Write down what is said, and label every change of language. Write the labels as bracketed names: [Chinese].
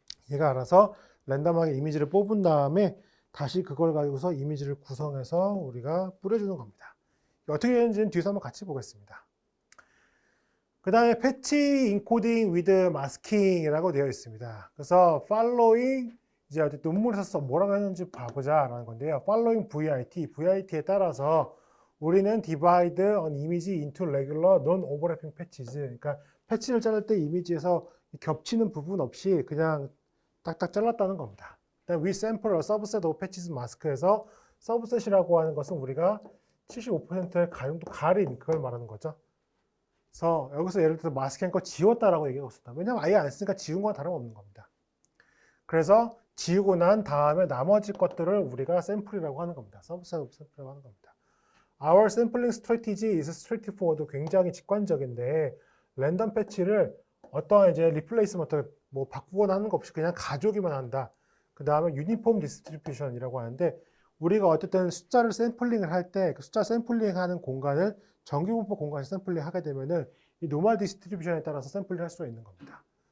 [Korean] 얘가 알아서 랜덤하게 이미지를 뽑은 다음에 다시 그걸 가지고서 이미지를 구성해서 우리가 뿌려주는 겁니다. 어떻게 되는지는 뒤에서 한번 같이 보겠습니다. 그 다음에 패치 인코딩 위드 마스킹이라고 되어 있습니다. 그래서 [English] following [Korean] 이제 어디 논문에서 뭐라고 했는지 봐보자 라는 건데요. [English] following VIT에 [Korean] 따라서 우리는 [English] divide an image into regular non-overlapping patches. [Korean] 그러니까 패치를 자를 때 이미지에서 겹치는 부분 없이 그냥 딱딱 잘랐다는 겁니다. [English] we sample a subset of patches mask [Korean] 에서 subset이라고 하는 것은 우리가 75%의 가용도 가린 그걸 말하는 거죠. 그래서 여기서 예를 들어서 마스킹 거 지웠다라고 얘기하고 있습니다. 왜냐면 아예 안 쓰니까 지운 건 다름없는 겁니다. 그래서 지우고 난 다음에 나머지 것들을 우리가 샘플이라고 하는 겁니다. [English] subset of sample이라고 [Korean] 하는 겁니다. [English] Our sampling strategy is straightforward. [Korean] 굉장히 직관적인데 랜덤 패치를 어떠한 이제 리플레이스먼트 뭐 바꾸거나 하는 거 없이 그냥 가져오기만 한다. 그 다음에 유니폼 디스트리뷰션이라고 하는데 우리가 어쨌든 숫자를 샘플링을 할 때 그 숫자 샘플링하는 공간을 정규분포 공간에서 샘플링 하게 되면은 이 노멀 디스트리뷰션에 따라서 샘플링 할 수가 있는 겁니다.